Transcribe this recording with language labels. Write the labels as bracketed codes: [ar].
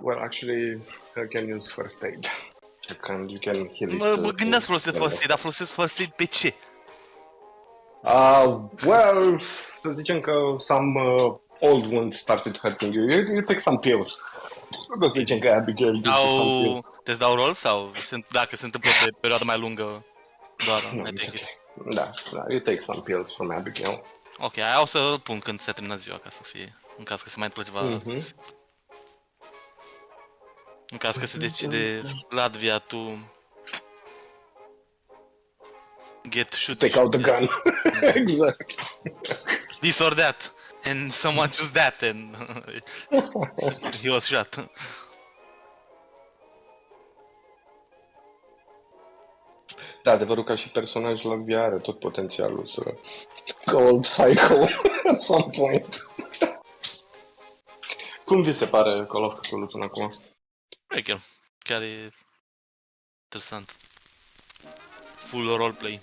[en] Well, actually, I can use first aid. You can heal it. [ro] Mă gândeam să folosesc first aid, dar folosesc first aid pe ce? [en] Well, [ro] să zicem că [en] some old wounds started hurting you. You take some pills. [ro] Să zicem că [en] Abigail gives you some pills. [ro] Te-ți dau rol sau dacă se întâmplă pe perioadă mai lungă, doar [en] I take it? Da, you take some pills from Abigail. [ro] Ok, aia o să pun când se termină ziua, ca să fie, în caz că se mai întâmplă ceva astăzi. În caz că se decide Latvia [en] to get shoot. Take out the gun. Exact. This or that. And someone chose that and he was shot. [ro] Da, adevărul ca și personaj la VR are tot potențialul să [en] go all psycho at some point. [ro] Cum vi se pare Call of Cthulhu până acum? Chiar e interesant. Full roleplay.